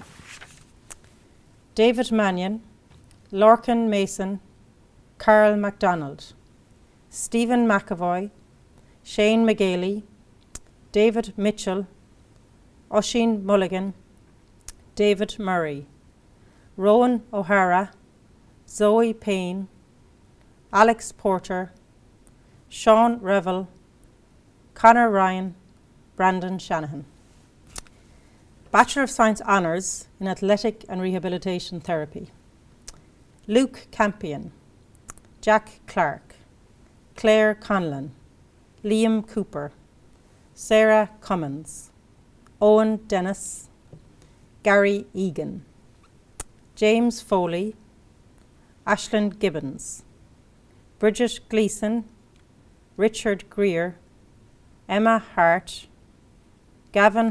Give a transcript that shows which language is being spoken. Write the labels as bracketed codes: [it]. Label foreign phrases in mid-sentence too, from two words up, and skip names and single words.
[en] David Mannion, Lorcan Mason, Carl MacDonald, Stephen McAvoy, Shane McGailey, David Mitchell, Oisin Mulligan, David Murray, Rowan O'Hara, Zoe Payne, Alex Porter, Sean Revel, Conor Ryan, Brandon Shanahan. Bachelor of Science Honours in Athletic and Rehabilitation Therapy. Luke Campion, Jack Clark, Claire Conlon, Liam Cooper, Sarah Cummins, Owen Dennis, Gary Egan, James Foley, Ashland Gibbons, Bridget Gleeson, Richard Greer, Emma Hart, Gavin